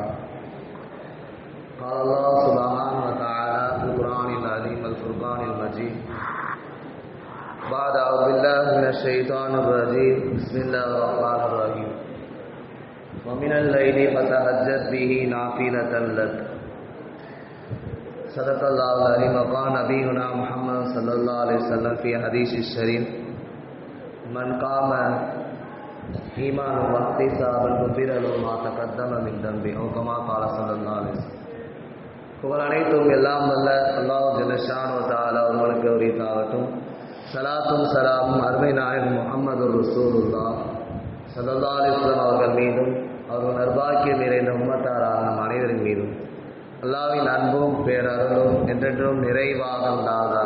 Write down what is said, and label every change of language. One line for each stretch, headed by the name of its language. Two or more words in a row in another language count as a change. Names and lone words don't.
Arabic: قال الله سبحانه وتعالى في القرآن العظيم الفرقان المجيد بعد أعوذ بالله من الشيطان الرجيم بسم الله الرحمن الرحيم ومن الليل فتهجد به نافلة لك صدق الله العظيم. وقال نبينا محمد صلى الله عليه وسلم في حديث الشريف من قام إيمانا واحتسابا غفر له ما تقدم من ذنبه أو كما قال صلى الله عليه وسلم.
Tamil: புகழ் அனைத்தும் எல்லாம் வல்ல அல்லாஹ்
Arabic: جل شأنه وتعالى
Tamil: அவர்களுக்கு உரித்தாகட்டும். ஸலாத்தும் ஸலாமும் அருமை நாயகம் முஹம்மது
Arabic: رسول الله صلى الله عليه وسلم
Tamil: அவர்கள் மீதும் அவர்கள் நற்பாக்கியம் நிறைந்த உம்மத்தாரான நம் அனைவரின் மீதும் அல்லாஹ்வின் அன்பும் பேரருளும் என்றென்றும் நிறைவாக உண்டாவதாக.